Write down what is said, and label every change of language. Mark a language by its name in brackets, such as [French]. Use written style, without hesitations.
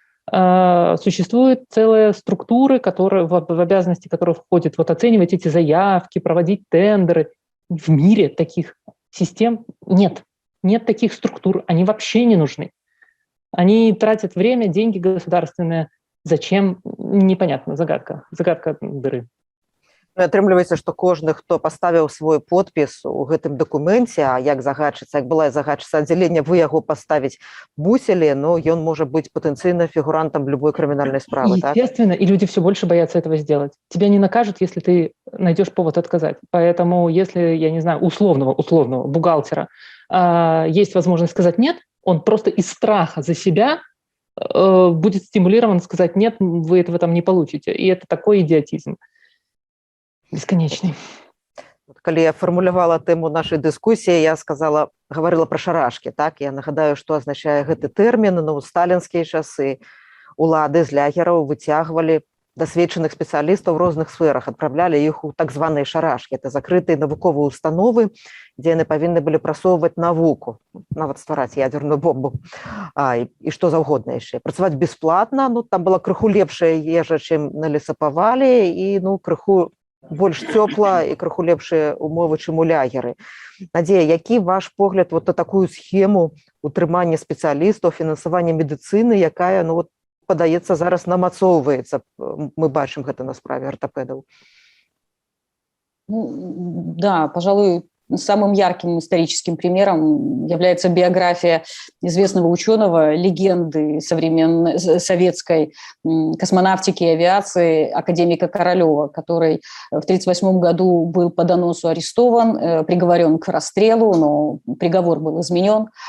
[Russian] Существуют целые структуры, которые, в обязанности которых входит оценивать эти заявки, проводить тендеры. В мире таких систем нет. Нет таких структур, они вообще не нужны. Они тратят время, деньги государственные. Зачем? Непонятно, загадка дыры. [Belarusian] Атрымліваецца, што кожны, хто паставіў свой подпіс у гэтым дакуменце, а як загадчыца, як была загадчыца аддзялення, вы яго паставіць мусілі, но ён можа быць патэнцыйна фігурантам любой крымінальнай справы. [Russian] Естественно, и люди все больше боятся этого сделать. Тебя не накажут, если ты найдешь повод отказать. Поэтому если, я не знаю, условного бухгалтера есть возможность сказать «нет», он просто из страха за себя будет стимулирован сказать: нет, вы этого там не получите. И это такой идиотизм бесконечный. [Belarusian] Калі я фармулявала тэму нашай дыскусіі, я гаварыла пра шарашкі. Так, я нагадаю, што азначае гэты тэрмін. Ну, ў сталінскія часы улады з лагераў выцягвалі дасведчаных спецыялістаў у розных сферах, адпраўлялі іх у так званыя шарашкі. [Russian] Это [Belarusian] закрытыя навуковыя установы, дзе яны павінны былі прасоўваць навуку, нават ствараць ядзерную бомбу і што заўгодна яшчэ. Працаваць бясплатна, ну, там была крыху лепшая ежа, чым на лесапавалі, і ну, крыху больш цёпла і крыху лепшыя умовы, чым у лагеры. Надзея, які ваш погляд вот на такую схему утрымання спецыялістаў, фінансавання медыцыны, якая, ну, вот, падаецца, зараз намацоўваецца? Мы бачым гэта на справе ортопедаў. [Russian] Ну, да, пожалуй, самым ярким историческим примером является биография известного ученого, легенды современной советской космонавтики и авиации, академика Королева, который в 1938 году был по доносу арестован, приговорен к расстрелу, но приговор был изменен.